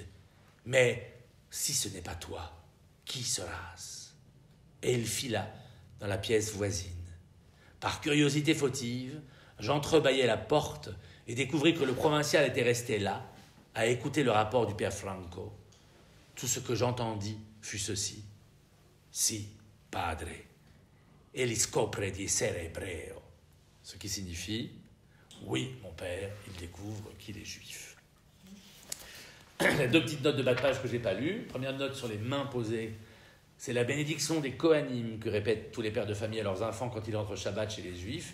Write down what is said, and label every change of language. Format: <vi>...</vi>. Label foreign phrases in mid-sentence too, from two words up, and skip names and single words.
<fr>Mais si ce n'est pas toi, qui sera-ce » Et il fila dans la pièce voisine. Par curiosité fautive, j'entrebâillai la porte et découvris que le provincial était resté là, à écouter le rapport du père Franco. Tout ce que j'entendis fut ceci.</fr> <it>Si, padre, egli scopre di essere ebreo.</it> <fr>Ce qui signifie, oui, mon père, il découvre qu'il est juif. Les deux petites notes de bas de page que je n'ai pas lues. Première note sur les mains posées. C'est la bénédiction des Kohanim que répètent tous les pères de famille à leurs enfants quand ils entrent Shabbat chez les Juifs.</fr>